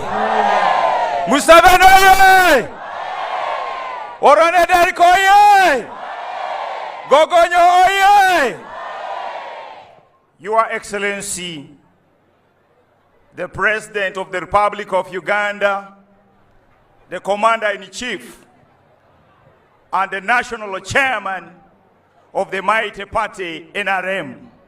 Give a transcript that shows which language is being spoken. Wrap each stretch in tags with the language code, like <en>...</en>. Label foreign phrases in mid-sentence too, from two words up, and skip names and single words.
<lg>Museveni oye! Orone Derrrick oye! Gogonyo oye!</lg> <en>Your Excellency, the President of the Republic of Uganda, the Commander-in-Chief, and the National Chairman of the mighty party NRM,</en>